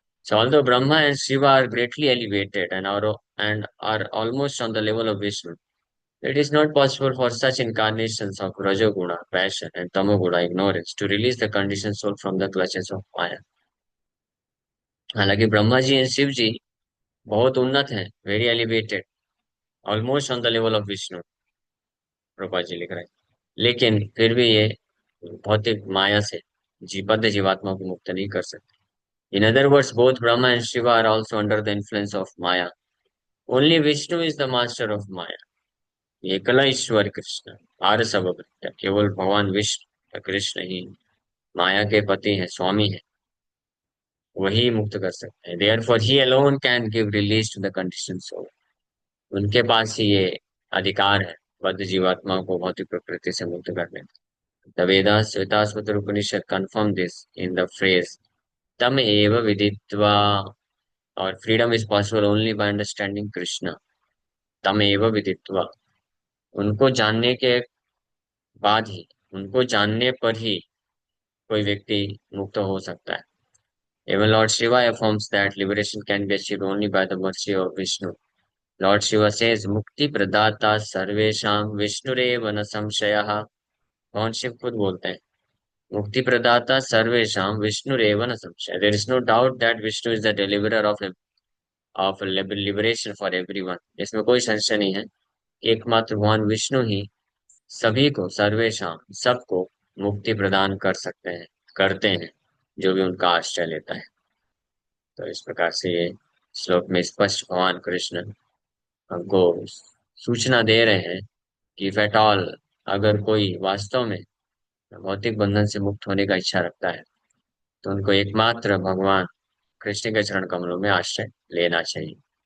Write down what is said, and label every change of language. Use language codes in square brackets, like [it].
[en] So although Brahma and Shiva are greatly elevated and are almost on the level of Vishnu, it is not possible for such incarnations of Rajoguna, passion, and Tamoguna, ignorance, to release the conditioned soul from the clutches of Maya. [hi] हालांकि Brahma ji and Shiv जी बहुत उन्नत हैं, [en] very elevated, almost on the level of Vishnu, [hi] Prabha ji लिख रहे हैं, लेकिन फिर भी ये भौतिक माया से बद्ध जीवात्मा को मुक्त नहीं कर सकते। [en] In other words both Brahma and Shiva are also under the influence of maya. Only Vishnu is the master of maya. [bn] एकला ईश्वर कृष्ण आर सब भृत्य, [hi] केवल भगवान विष्णु कृष्ण ही माया के पति हैं, स्वामी हैं, वही मुक्त कर सकते हैं। [en] Therefore he alone can give release to the condition soul. [hi] उनके पास ही ये अधिकार है बद्ध जीवात्मा को भौतिक प्रकृति से मुक्त करने का। [en] the Vedas Shvetashvatara Upanishad confirm this in the phrase [sa] तम एव विदित्वा, [en] और freedom is possible only by understanding Krishna. [sa] तम एव विदित्वा, [hi] उनको जानने के बाद ही, उनको जानने पर ही कोई व्यक्ति मुक्त हो सकता है। [en] Even Lord Shiva affirms that liberation can be achieved only by the mercy of Vishnu. Lord Shiva says, [sa] "Mukti pradata sarvesham Vishnurev न संशयः." [hi] भगवान शिव खुद बोलते हैं, [sa] मुक्ति प्रदाता सर्वेशम विष्णुरेव न संशय। [en] There is no doubt that Vishnu is the deliverer of liberation for everyone. [hi] इसमें कोई संशय नहीं है कि एकमात्र भगवान विष्णु ही सभी को, सर्वेशम सबको, मुक्ति प्रदान कर सकते हैं, करते हैं, जो भी उनका आश्रय लेता है। तो इस प्रकार से ये श्लोक में स्पष्ट भगवान कृष्ण हमको सूचना दे रहे हैं कि [en] if at all, [hi] अगर कोई वास्तव में भौतिक बंधन से मुक्त होने का इच्छा रखता है, तो उनको एकमात्र भगवान कृष्ण के चरण कमलों में आश्रय लेना चाहिए।